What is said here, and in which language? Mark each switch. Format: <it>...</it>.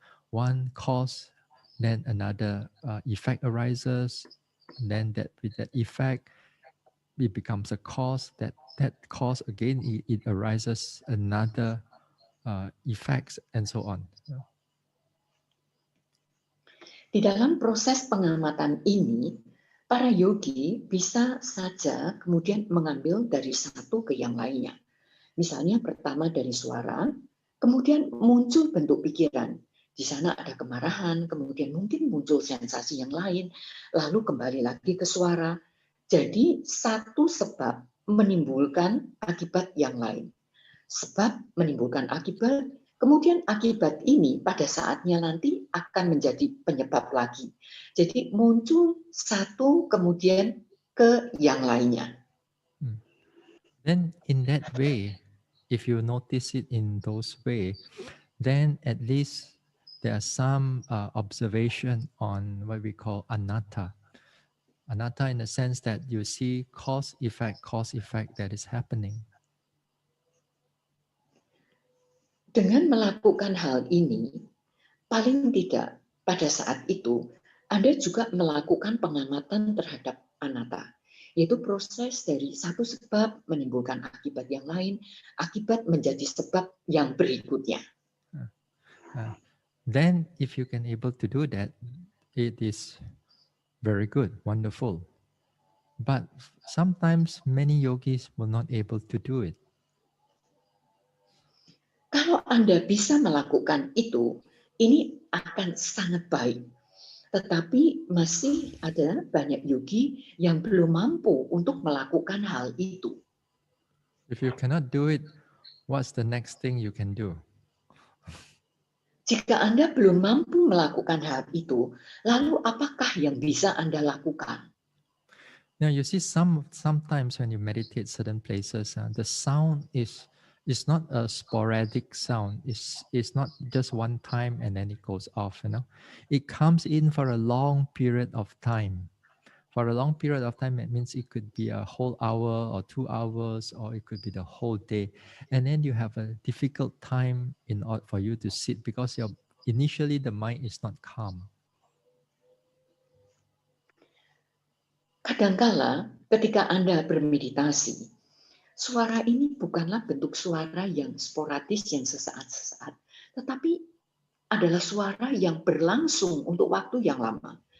<en>One cause, then another effect arises, and then with that effect, it becomes a cause. That cause again, it arises another effects, and so on.</en> <id>Di dalam proses pengamatan ini, para yogi bisa saja kemudian mengambil dari satu ke yang lainnya. Misalnya pertama dari suara, kemudian muncul bentuk pikiran. Di sana ada kemarahan, kemudian mungkin muncul sensasi yang lain, lalu kembali lagi ke suara. Jadi satu sebab menimbulkan akibat yang lain. Sebab menimbulkan akibat, kemudian akibat ini pada saatnya nanti akan menjadi penyebab lagi. Jadi muncul satu kemudian ke yang lainnya.</id> <en>Then in that way, if you notice it in those way, then at least there are some observation on what we call anatta. Anatta in the sense that you see cause effect that is happening.</en> <id>Dengan melakukan hal ini, paling tidak pada saat itu Anda juga melakukan pengamatan terhadap anatta, yaitu proses dari satu sebab menimbulkan akibat yang lain, akibat menjadi sebab yang berikutnya.</id> <en>Then if you can able to do that, it is very good, wonderful. But sometimes many yogis will not able to do it.</en> <id>Kalau Anda bisa melakukan itu, ini akan sangat baik. Tetapi masih ada banyak yogi yang belum mampu untuk melakukan hal itu.</id> <en>If you cannot do it, what's the next thing you can do?</en> <id>Jika Anda belum mampu melakukan hal itu, lalu apakah yang bisa Anda lakukan?</id> <en>Now you see, sometimes when you meditate certain places, the sound is It's not a sporadic sound. It's not just one time and then it goes off, you know. It comes in for a long period of time. For a long period of time, it means it could be a whole hour or 2 hours, or it could be the whole day. And then you have a difficult time in order for you to sit because initially the mind is not calm.</en> <id>Kadangkala ketika Anda bermeditasi, suara ini bukanlah bentuk suara yang sporadis, yang sesaat-sesaat, tetapi adalah suara yang berlangsung untuk waktu yang lama.</id>